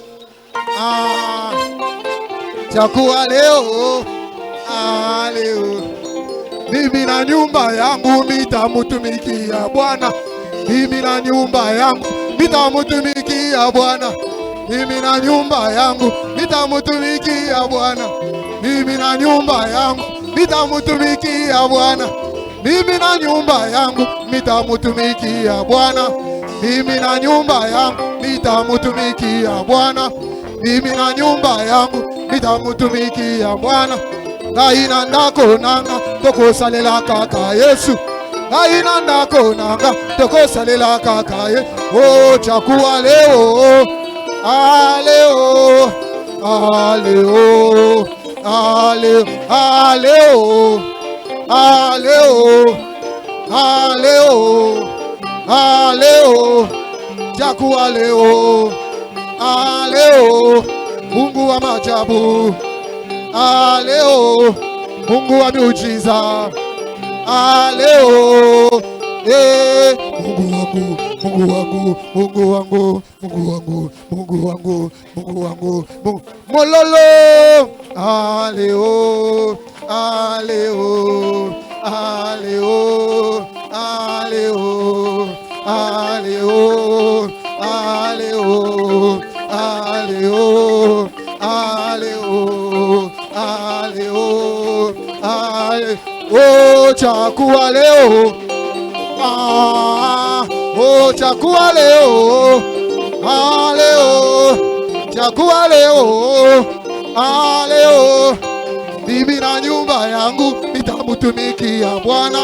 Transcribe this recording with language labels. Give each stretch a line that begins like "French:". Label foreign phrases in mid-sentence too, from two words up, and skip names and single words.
Swahili: chakua leo leo mimi na nyumba yangu mitamutumikia Bwana mimi na nyumba yangu mitamutumikia Bwana mimi na nyumba yangu mitamutumikia Bwana mimi na nyumba yangu nitamutumikia Bwana. Mimi na nyumba yangu nitamutumikia Bwana. Mimi na nyumba yangu nitamutumikia Bwana. Mimi na nyumba yangu nitamutumikia Bwana.
Lingala: Ngaina ndako nanga tokosalela kaka Yesu. Ngaina ndako nanga tokosalela kaka Yesu.
Swahili: Oh, chakuwa leo, aleo, aleo, aleo, aleo, aleo, aleo, aleo, chakuwa leo, aleo, Mungu wa maajabu, aleo, Mungu wa miujiza, aleo, Mungu wangu, Mungu wangu, Mungu wangu, Mungu wangu, Mungu wangu, Mungu wangu, mololo, aleo, aleo, aleo, aleo, aleo, aleo, aleo, aleo, aleo, aleo, oh, chakuwa leo, oh, chakuwa leo, aleo, chakuwa leo, aleo, mimi na nyumba yangu nitamutumikia Bwana.